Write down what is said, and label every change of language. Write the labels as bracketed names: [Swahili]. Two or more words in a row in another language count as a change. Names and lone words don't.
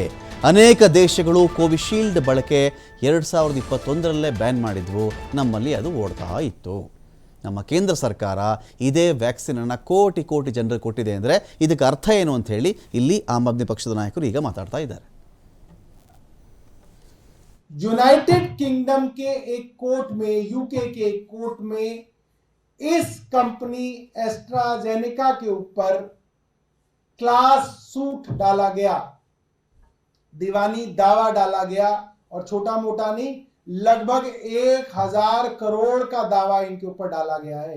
[Kannada] ಅನೇಕ ದೇಶಗಳು ಕೋವಿಶೀಲ್ಡ್ ಬಳಕೆ 2021ರಲ್ಲೇ ಬ್ಯಾನ್ ಮಾಡಿದ್ವು. ನಮ್ಮಲ್ಲಿ ಅದು ಓಡ್ತಾ ಇತ್ತು. ನಮ್ಮ ಕೇಂದ್ರ ಸರ್ಕಾರ ಇದೇ ವ್ಯಾಕ್ಸಿನನ್ನು ಕೋಟಿ ಜನರಿಗೆ ಕೊಟ್ಟಿದೆ ಅಂದರೆ ಇದಕ್ಕೆ ಅರ್ಥ ಏನು ಅಂತ ಹೇಳಿ ಇಲ್ಲಿ ಆಮ್ ಆದ್ಮಿ ಪಕ್ಷದ ನಾಯಕರು ಈಗ ಮಾತಾಡ್ತಾ ಇದ್ದಾರೆ. [Hindi] यूनाइटेड किंगडम के एक कोर्ट में, यूके के एक कोर्ट में इस कंपनी एस्ट्राजेनेका के ऊपर [English] class suit [Hindi] डाला गया, दीवानी दावा डाला गया और छोटा मोटा नहीं, लगभग 1000 करोड़ का दावा इनके ऊपर डाला गया है।